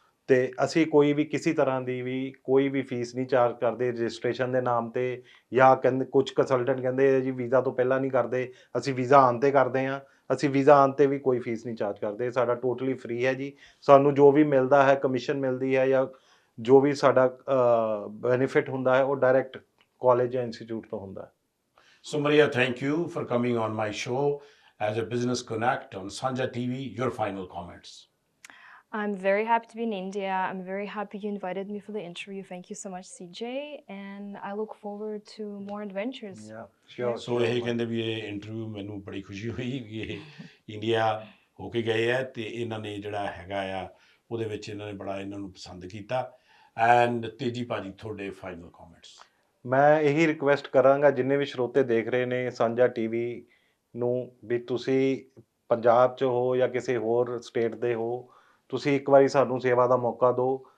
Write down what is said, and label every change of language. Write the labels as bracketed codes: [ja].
[pa] ਅਤੇ ਅਸੀਂ ਕੋਈ ਵੀ ਕਿਸੇ ਤਰ੍ਹਾਂ ਦੀ ਵੀ ਕੋਈ ਵੀ ਫੀਸ ਨਹੀਂ ਚਾਰਜ ਕਰਦੇ ਰਜਿਸਟ੍ਰੇਸ਼ਨ ਦੇ ਨਾਮ 'ਤੇ, ਜਾਂ ਕਹਿੰਦੇ ਕੁਝ ਕੰਸਲਟੈਂਟ ਕਹਿੰਦੇ ਜੀ ਵੀਜ਼ਾ ਤੋਂ ਪਹਿਲਾਂ ਨਹੀਂ ਕਰਦੇ, ਅਸੀਂ ਵੀਜ਼ਾ ਆਉਣ 'ਤੇ ਕਰਦੇ ਹਾਂ। ਅਸੀਂ ਵੀਜ਼ਾ ਆਉਣ 'ਤੇ ਵੀ ਕੋਈ ਫੀਸ ਨਹੀਂ ਚਾਰਜ ਕਰਦੇ, ਸਾਡਾ ਟੋਟਲੀ ਫ੍ਰੀ ਹੈ ਜੀ। ਸਾਨੂੰ ਜੋ ਵੀ ਮਿਲਦਾ ਹੈ, ਕਮਿਸ਼ਨ ਮਿਲਦੀ ਹੈ ਜਾਂ ਜੋ ਵੀ ਸਾਡਾ ਬੈਨੀਫਿਟ ਹੁੰਦਾ ਹੈ ਉਹ ਡਾਇਰੈਕਟ ਕਾਲਜ ਜਾਂ ਇੰਸਟੀਚਿਊਟ ਤੋਂ ਹੁੰਦਾ ਹੈ। [en] So Maria, thank you for coming on my show as a Business Connect on Sanjha TV. Your final comments. I'm very happy to be in India. I'm very happy you invited me for the interview. Thank you so much, CJ. And I look forward to more adventures. Yeah, sure. [pa] ਸੋ ਇਹ ਕਹਿੰਦੇ ਵੀ ਇਹ interview ਮੈਨੂੰ ਬੜੀ ਖੁਸ਼ੀ ਹੋਈ ਵੀ ਇਹ India ਹੋ ਕੇ ਗਏ ਹੈ ਤੇ ਇਹਨਾਂ ਨੇ ਜਿਹੜਾ ਹੈਗਾ ਆ ਉਹਦੇ ਵਿੱਚ ਇਹਨਾਂ ਨੇ ਬੜਾ ਇਹਨਾਂ ਨੂੰ ਪਸੰਦ ਕੀਤਾ। ਐਂਡ ਤੇਜੀ ਭਾਜੀ ਤੁਹਾਡੇ ਫਾਈਨਲ ਕਮੈਂਟਸ। ਮੈਂ ਇਹੀ ਰਿਕੁਐਸਟ ਕਰਾਂਗਾ ਜਿੰਨੇ ਵੀ ਸਰੋਤੇ ਦੇਖ ਰਹੇ ਨੇ ਸਾਂਝਾ ਟੀਵੀ ਨੂੰ ਵੀ ਤੁਸੀਂ ਪੰਜਾਬ 'ਚ ਹੋ ਜਾਂ ਕਿਸੇ ਹੋਰ ਸਟੇਟ ਦੇ ਹੋ, ਤੁਸੀਂ ਇੱਕ ਵਾਰੀ ਸਾਨੂੰ ਸੇਵਾ ਦਾ ਮੌਕਾ ਦਿਓ।